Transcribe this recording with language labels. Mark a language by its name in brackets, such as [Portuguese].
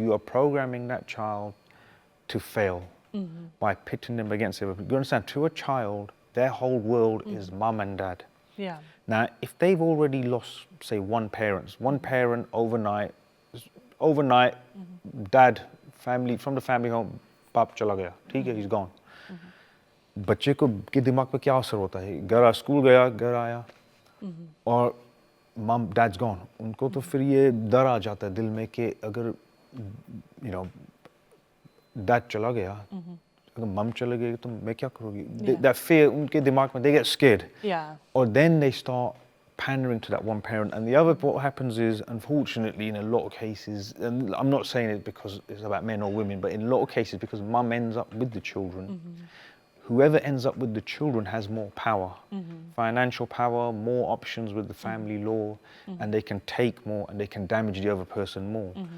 [English] You are programming that child to fail by pitting them against it. You understand, to a child, their whole world is mum and dad. Yeah. Now, if they've already lost, say, one parent overnight, dad, from the family home, बाप चला गया, ठीक है, he's gone. [Hindi] बच्चे के दिमाग पे क्या असर होता है? स्कूल गया, घर आया, और dad's gone. उनको तो फिर ये डर आ जाता है दिल में कि अगर, dad चला गया, अगर mum चले गई तो मैं क्या करूँगी? [English] That fear उनके दिमाग में, they get scared. Yeah. Or then they start pandering to that one parent. And the other, what happens is, unfortunately, in a lot of cases, and I'm not saying it because it's about men or women, but in a lot of cases, because mum ends up with the children, whoever ends up with the children has more power, financial power, more options with the family law, and they can take more and they can damage the other person more.